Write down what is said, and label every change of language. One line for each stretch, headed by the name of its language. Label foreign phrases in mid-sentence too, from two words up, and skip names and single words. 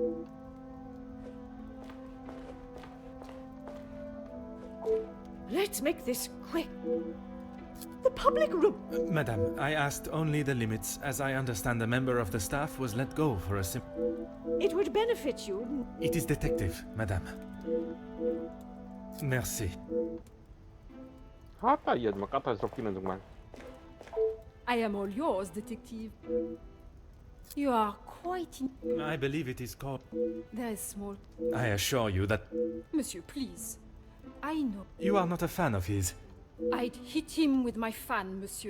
English: Let's make this quick. The public room. Madame, I asked only the limits, as I understand a member of the staff was let go for a It would benefit you. It is detective,
French: madame. Merci.
Korean: 아따 이 아줌마 까탈스럽기는 정말.
English: I am all yours, detective. You are quite I believe it is called... There is small... I assure you that... Monsieur, please. I know. You are not a fan of his. I'd hit him with my fan, monsieur.